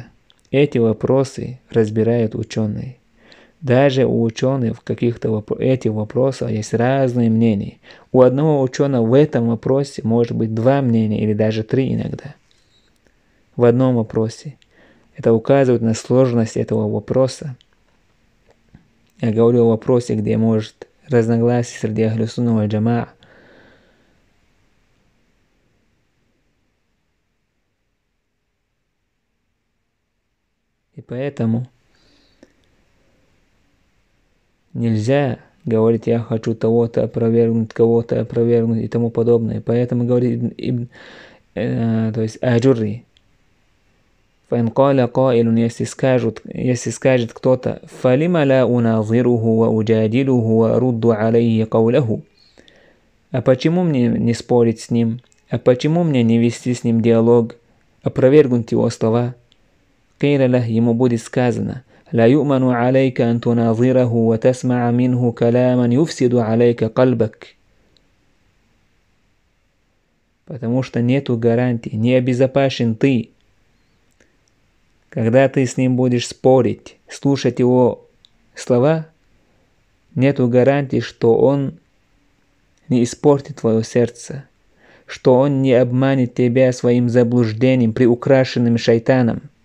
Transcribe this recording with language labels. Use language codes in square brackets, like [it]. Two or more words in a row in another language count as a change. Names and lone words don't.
[ru] Эти вопросы разбирают ученые. Даже у ученых в каких-то этих вопросах есть разные мнения. У одного ученого в этом вопросе может быть 2 мнения или даже 3 иногда. В одном вопросе. Это указывает на сложность этого вопроса. Я говорю о вопросе, где может разногласие среди [ar] أهل السنة والجماعة. [ru] И поэтому нельзя говорить, я хочу того-то опровергнуть, кого-то опровергнуть и тому подобное. Поэтому говорит то есть Аджурри. [ar] فإن قال قائل, [ru] если скажет кто-то, [ar] فلم لا أناظره وأجادله وأرد عليه قوله. [ru] А почему мне не спорить с ним? А почему мне не вести с ним диалог? Опровергнуть его слова? [ar] قيل له, [ru] ему будет сказано, [ar] لا يؤمن عليك أن تناظره وتسمع منه كلاما يفسد عليك قلبك. [ru] Потому что нету гарантии, не обезопасен ты. Когда ты с ним будешь спорить, слушать его слова, нету гарантии, что он не испортит твое сердце, что он не обманет тебя своим заблуждением, приукрашенным шайтаном.